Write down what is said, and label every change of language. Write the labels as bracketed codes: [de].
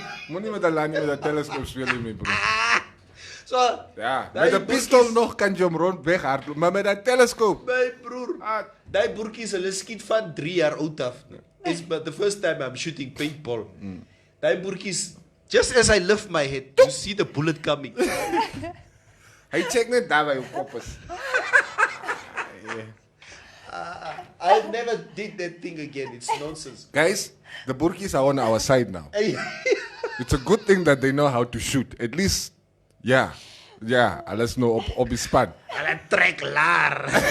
[af] Moenie met 'n lanie met 'n teleskoop speel nie, my broer. So, met 'n pistool nog kan jy hom rond weghardloop, maar met 'n teleskoop. My broer, daai boertjies hulle skiet van 3 jaar oud af. [en] It's but the first time I'm shooting paintball. [af] Daai boertjies, [en] just as I lift my head, you see the bullet coming. [af] Hy check net daar by jou kop is. [en] I never did that thing again. It's nonsense. Guys, the Burkis are on our side now. It's a good thing that they know how to shoot. At least, let's know [af] op die span. Hulle trek laar.